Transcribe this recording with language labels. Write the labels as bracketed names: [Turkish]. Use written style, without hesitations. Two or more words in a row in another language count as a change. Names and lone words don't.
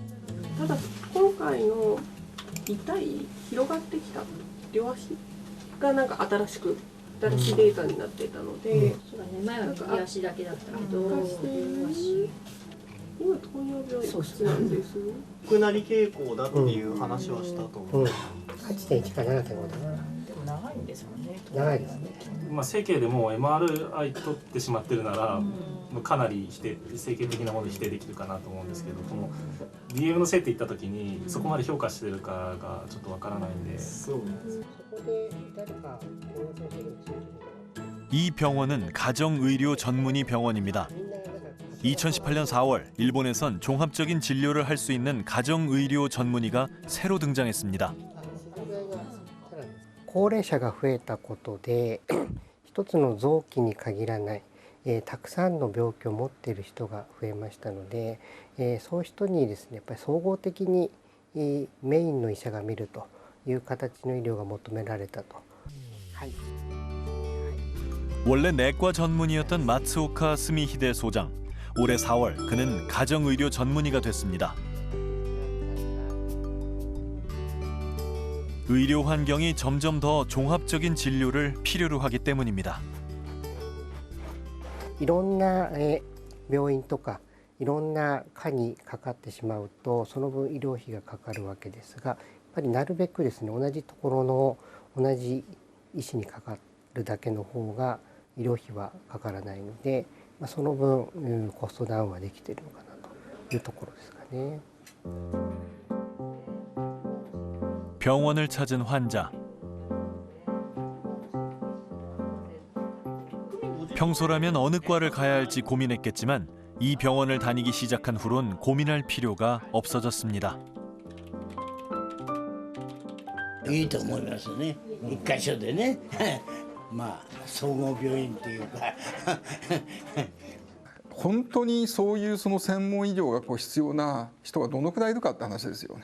[Japanese] ただ今回の痛い広がってきた両足がなんか新しいデータになっていたので、そうだね、前は右足だけだったけど、今糖尿病いくつなんです？低なり傾向だっていう話はしたと思う。 8.1 か 7.5 だな。でも長いんですもんね。長いですね。まあ整形でも MRI 取ってしまってるなら、かなり整形的なもので否定できるかなと思うんですけど、この DM のせいって言った時にそこまで評価してるかがちょっとわからないんで。そこで誰か検査するんですよ。 [Korean] 이 병원은 가정의료 전문의 병원입니다. 2018년 4월 일본에선 종합적인 진료를 할 수 있는 가정의료 전문의가 새로 등장했습니다. [Japanese] 高齢者が増えたことで一つの臓器に限らない、たくさんの病気を持っている人が増えましたので、そういう人にですねやっぱり総合的にメインの医者が見るという形の医療が求められたと。はい。 [Korean] 원래 내과 전문의였던 마츠오카 스미히데 소장. 올해 4월 그는 가정의료 전문의가 됐습니다. 의료 환경이 점점 더 종합적인 진료를 필요로 하기 때문입니다. [Japanese] いろんな病院とかいろんな科にかかってしまうとその分医療費がかかるわけですが、やっぱりなるべくですね同じところの同じ医師にかかるだけの方が医療費はかからないので、その分コストダウンはできているのかなというところですかね。 [Korean] 병원을 찾은 환자. 평소라면 어느 과를 가야 할지 고민했겠지만 이 병원을 다니기 시작한 후론 고민할 필요가 없어졌습니다. [Japanese] いいと思いますね。一箇所でね。まあ総合病院というか本当にそういうその専門医療が必要な人がどのくらいいるかって話ですよね。